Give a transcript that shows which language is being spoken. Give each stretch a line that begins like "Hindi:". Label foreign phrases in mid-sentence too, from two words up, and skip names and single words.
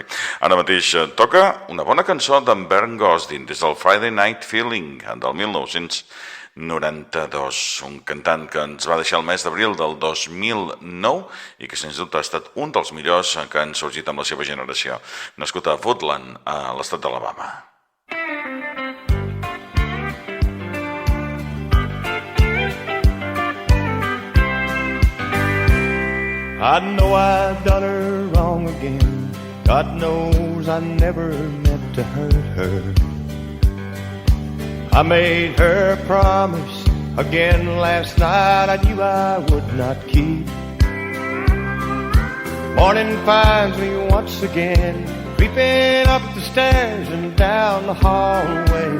Catalan: Ara mateix toca una bona cançó d'en Bernd Gosdin des del Friday Night Feeling del 1992, un cantant que ens va deixar el mes d'abril del 2009 i que sens dubte ha estat un dels millors que han sorgit amb la seva generació, nascut a Woodland, a l'estat d'Alabama.
English: I know I've done her wrong again. God knows I never meant to hurt her. I made her a promise again last night I knew I would not keep. Morning finds me once again creeping up the stairs and down the hallway.